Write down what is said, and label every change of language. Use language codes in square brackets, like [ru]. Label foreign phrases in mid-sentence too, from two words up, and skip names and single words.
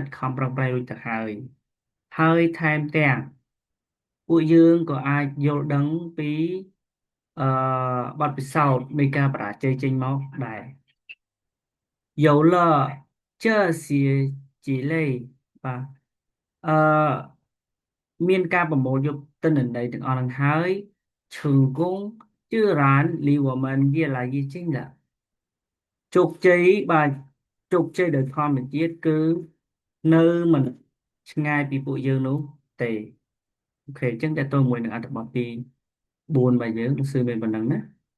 [km] ខំប្រឹងប្រែងរួចទៅហើយថែមទាំងពួកយើងក៏អាចយល់ដឹងពីអឺបទពិ សោធន៍នៃការបរាជ័យចេញមកដែរ [zh] 有了这些几 [km] 类បាទអឺមានការប្រមូលយកទិន្នន័យទាំងអស់នឹងហើយ [zh] 成功自然离我们越来越近了 [km] ជោគជ័យបាទជោគជ័យដោយធម្មជាតិគឺនៅមិនឆ្ងាយពីពួកយើងនោះទេអូខេអញ្ចឹងតើតើមួយនឹងអត្ថបទទី4របស់យើងគឺមានប៉ុណ្ណឹងណា